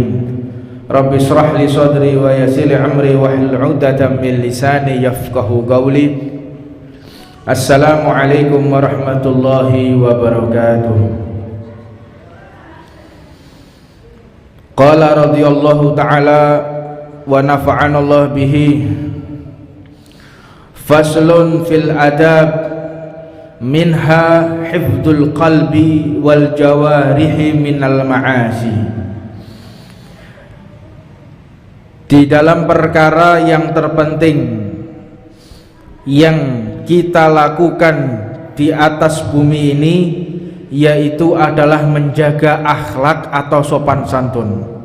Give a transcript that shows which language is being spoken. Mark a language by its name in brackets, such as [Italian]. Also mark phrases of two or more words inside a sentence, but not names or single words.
[Arabic] رب اشرح لي صدري ويسر لي أمري واحلل عقدة من لساني يفقهوا قولي. السلام عليكم ورحمة الله وبركاته. قال رضي الله تعالى ونفعنا الله به. فصل في الأدب، منها حفظ القلب والجوارح من المعاصي. [Indonesian] Di dalam perkara yang terpenting yang kita lakukan di atas bumi ini, yaitu adalah menjaga akhlak atau sopan santun.